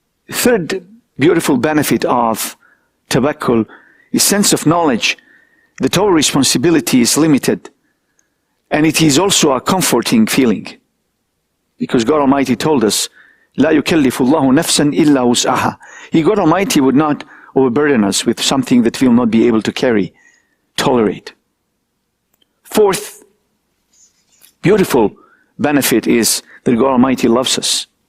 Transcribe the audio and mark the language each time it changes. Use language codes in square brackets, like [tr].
[en] Third beautiful benefit of tawakkul is sense of knowledge that our responsibility is limited, and it is also a comforting feeling, because God Almighty told us [ar] لا يكلف الله نفسا إلا وسعها. [en] He, God Almighty, would not overburden us with something that we will not be able to carry, tolerate. Fourth beautiful benefit is that God Almighty loves us.